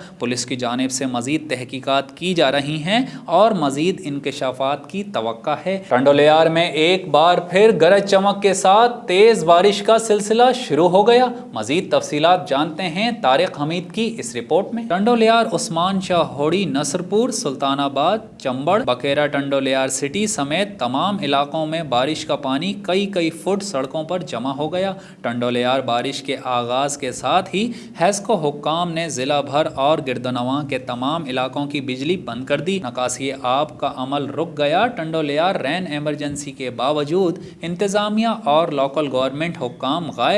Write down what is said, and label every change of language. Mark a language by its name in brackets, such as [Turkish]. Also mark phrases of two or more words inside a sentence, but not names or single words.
[Urdu] پولیس کی جانب سے مزید تحقیقات کی جا رہی ہیں اور مزید انکشافات کی توقع ہے۔ ٹنڈولیار میں ایک بار پھر گرج چمک کے ساتھ تیز بارش کا سلسلہ شروع ہو گیا۔ مزید تفصیلات جانتے ہیں طارق حمید کی اس رپورٹ میں۔ ٹنڈولیار، عثمان شاہ ہوڑی، نصرپور، سلطان آباد، چمبڑ، بکیرا ٹنڈولیار سٹی سمیت تمام علاقوں میں بارش کا پانی کئی فٹ سڑکوں پر جمع ہو گیا۔ ٹنڈولیار بارش کے آغاز کے ساتھ ہی ہیسکو حکام نے ضلع بھر اور گردنواں کے تمام علاقوں کی بجلی بند کر دی۔ نکاسی آب کا عمل رک گیا۔ ٹنڈولیار رین ایمرجنسی کے باوجود انتظامیہ اور لوکل گورنمنٹ حکام غائب۔